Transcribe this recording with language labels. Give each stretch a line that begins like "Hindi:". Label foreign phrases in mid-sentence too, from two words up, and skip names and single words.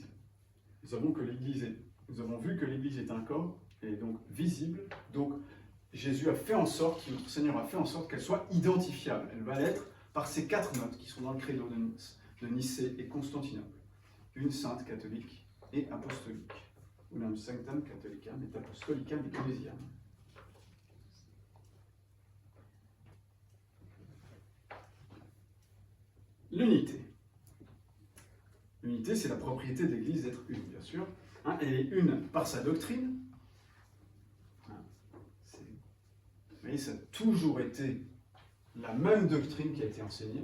French: Nous avons vu que l'Église est un corps, et donc visible. Donc, Jésus a fait en sorte, notre Seigneur a fait en sorte qu'elle soit identifiable. Elle va l'être par ces 4 notes qui sont dans le credo de Nicée et Constantinople. Une sainte catholique et apostolique.
Latin: Unam sanctam catholicam et apostolicam ecclesiam.
French: L'unité. L'unité, c'est la propriété de l'Église d'être une, bien sûr. Hein, elle est une par sa doctrine. Hein, vous voyez, ça a toujours été la même doctrine qui a été enseignée.